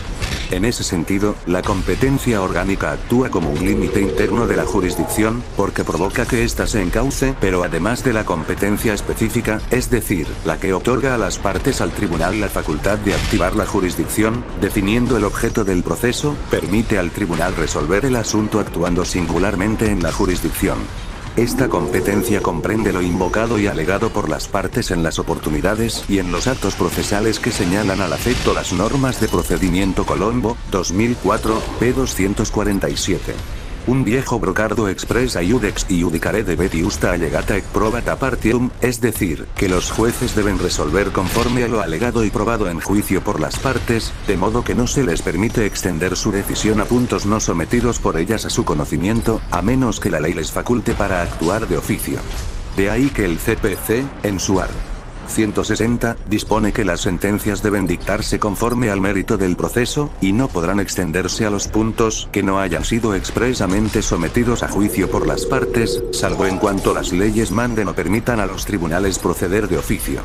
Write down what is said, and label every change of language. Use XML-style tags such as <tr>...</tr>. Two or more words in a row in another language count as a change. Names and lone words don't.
<es>En ese sentido, la competencia orgánica actúa como un límite interno de la jurisdicción, porque provoca que ésta se encauce, pero además de la competencia específica, es decir, la que otorga a las partes al tribunal la facultad de activar la jurisdicción, definiendo el objeto del proceso, permite al tribunal resolver el asunto actuando singularmente en la jurisdicción. Esta competencia comprende lo invocado y alegado por las partes en las oportunidades y en los actos procesales que señalan al afecto las normas de procedimiento Colombo, 2004, p. 247. Un viejo brocardo expresa</es> <la>iudex iudicare debet iusta allegata et probata partium,</la> <es>es decir, que los jueces deben resolver conforme a lo alegado y probado en juicio por las partes, de modo que no se les permite extender su decisión a puntos no sometidos por ellas a su conocimiento, a menos que la ley les faculte para actuar de oficio. De ahí que el CPC, en su art. 160, dispone que las sentencias deben dictarse conforme al mérito del proceso, y no podrán extenderse a los puntos que no hayan sido expresamente sometidos a juicio por las partes, salvo en cuanto las leyes manden o permitan a los tribunales proceder de oficio.</es>